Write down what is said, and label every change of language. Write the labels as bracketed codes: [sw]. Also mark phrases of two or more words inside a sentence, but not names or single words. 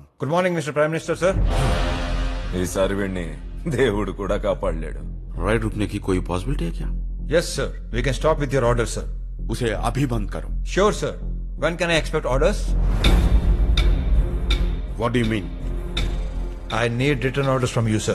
[en] good morning mister prime minister sir. [te] ఈసారి వీడిని దేవుడు కూడా కాపాడలేడు. [hi] राइड रुकने की कोई पॉसिबिलिटी है क्या? [en] yes sir, we can stop with your order sir. [hi] उसे अभी बंद करो. [en] sure sir. when can I expect orders? What do you mean? I need written orders from you, sir.